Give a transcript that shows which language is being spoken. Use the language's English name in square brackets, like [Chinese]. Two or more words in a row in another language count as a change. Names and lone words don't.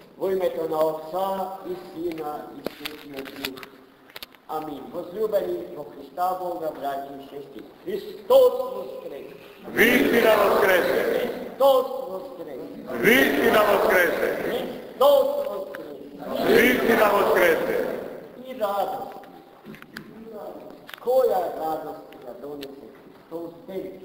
[Serbian] U imето na Otca i Sina i Svetog Duha. Amin. [Macedonian] Возлюбени во Христа Бога, браќи и сестри, Христос воскресе! Вистина воскресе! Христос воскресе! Вистина воскресе! Христос воскресе! Вистина воскресе! И радост. Која радост ја донесе Христос ден?